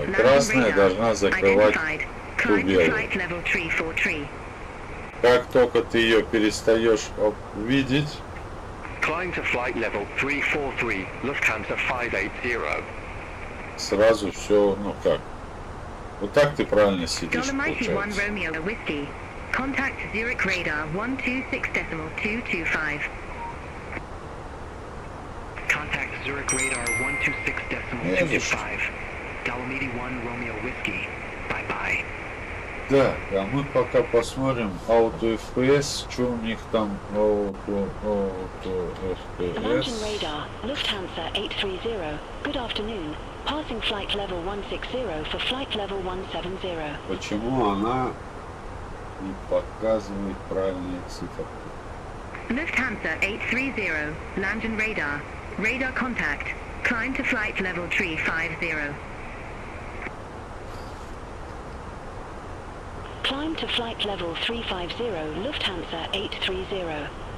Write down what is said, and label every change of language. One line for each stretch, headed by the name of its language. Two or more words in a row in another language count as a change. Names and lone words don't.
Russian: Красная должна закрывать ту белую. Как только ты ее перестаешь видеть, сразу все, ну как, вот так ты правильно сидишь, получается.
English: Contact Zurich radar 126.225. Contact Zurich radar 126.225. Dolomiti 1 Romeo Whiskey. Bye bye.
Russian: Да, а мы пока посмотрим Auto FPS, что у них там Auto FPS.
English: London radar, Lufthansa 830. Good afternoon. Passing flight level 160 for flight level 170.
Russian: Почему она не показывает правильные цифры?
English: Lufthansa 830, London radar, radar contact, climb to flight level 350. Climb to flight level 350, Lufthansa 830.